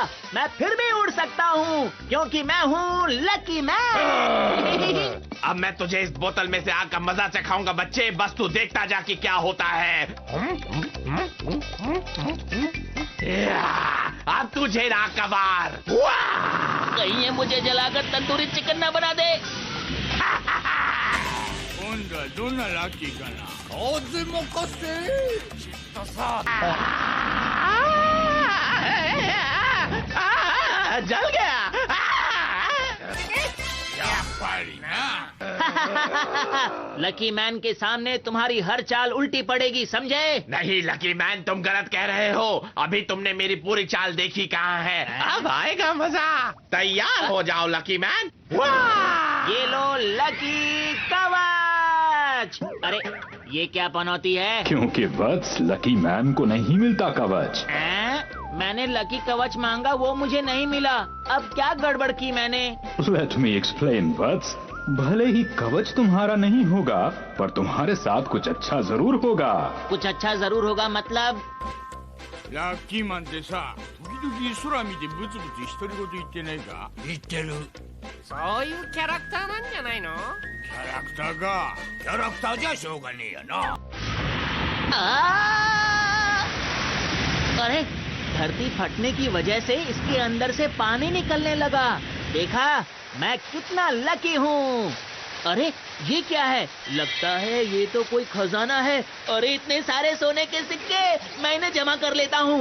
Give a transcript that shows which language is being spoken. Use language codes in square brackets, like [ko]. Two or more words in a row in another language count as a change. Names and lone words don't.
[hi] मैं फिर भी उड़ सकता हूँ क्योंकि मैं हूँ लकी मैन। अब मैं तुझे इस बोतल में से आग का मजा चखाऊंगा बच्चे, बस तू देखता जा कि क्या होता है। अब तुझे आग का वार। कहीं ये मुझे जलाकर तंदूरी चिकन न बना दे। [ja] 今度はどんなラッキーかな。当然任せて。きっとさ。 [hi] जल गया। [ja] やっぱりな。 [hi] लकी मैन के सामने तुम्हारी हर चाल उल्टी पड़ेगी, समझे? नहीं लकी मैन, तुम गलत कह रहे हो। अभी तुमने मेरी पूरी चाल देखी कहाँ है। अब आएगा मजा। तैयार हो जाओ लकी मैन। ये लो लकी कवच। अरे ये क्या पनौती है? क्योंकि वत्स लकी मैन को नहीं मिलता कवच। मैंने लकी कवच मांगा, वो मुझे नहीं मिला। अब क्या गड़बड़ की मैंने? [en] let me explain [hi] वत्स। भले ही कवच तुम्हारा नहीं होगा, पर तुम्हारे साथ कुछ अच्छा जरूर होगा। कुछ अच्छा जरूर होगा मतलब? [ja] ラッキーマンってさ、時々空見てブツブツ独り言言ってないか？言ってる。そういうキャラクターなんじゃないの？キャラクターか。キャラクターじゃしょうがねえやな。 [hi] अरे धरती फटने की वजह से इसके अंदर से पानी निकलने लगा। देखा, मैं कितना लकी हूँ। अरे ये क्या है? लगता है ये तो कोई खजाना है। अरे इतने सारे सोने के सिक्के, मैं इन्हें जमा कर लेता हूँ।